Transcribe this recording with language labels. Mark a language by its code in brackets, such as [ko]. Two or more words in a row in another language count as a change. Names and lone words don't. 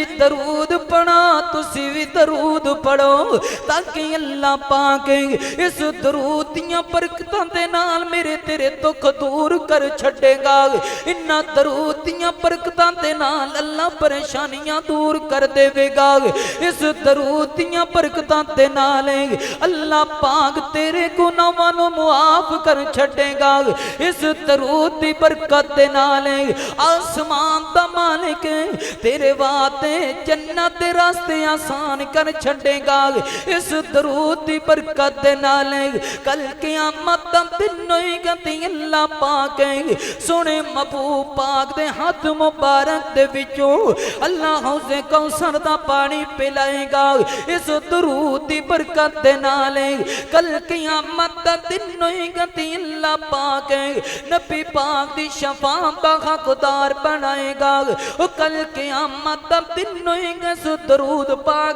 [pa] درود پڑھا تسی بھی درود پڑھو تاکہ اللہ پاک اس درود دیاں برکتاں دے نال میرے تیرے دکھ دور کر چھڈے گا انہاں درود دیاں برکتاں دے نال اللہ پریشانیاں دور کر دیوے گا اس درود دیاں برکتاں دے نال اللہ پاک تیرے گناہاں نوں معاف کر چھڈے گا اس درود درود دی برکت دے نال آسمان دا مالک تیرے واسطے جنت دے راستے آسان کر چھڈے گا اس درود دی برکت دے نال کل قیامت دا دن ہوئے گا تے اللہ پاک سونے محبوب پاک دے ہاتھ مبارک دے وچوں اللہ حوض کوثر دا پانی پلائے گا اس درود دی برکت دے نال کل قیامت دا دن ہوئے گا تے اللہ پاک نبی پاک دی شفاعت دا حقدار بنائے گا کل قیامت دا دن ہوئے گا اس درود پاک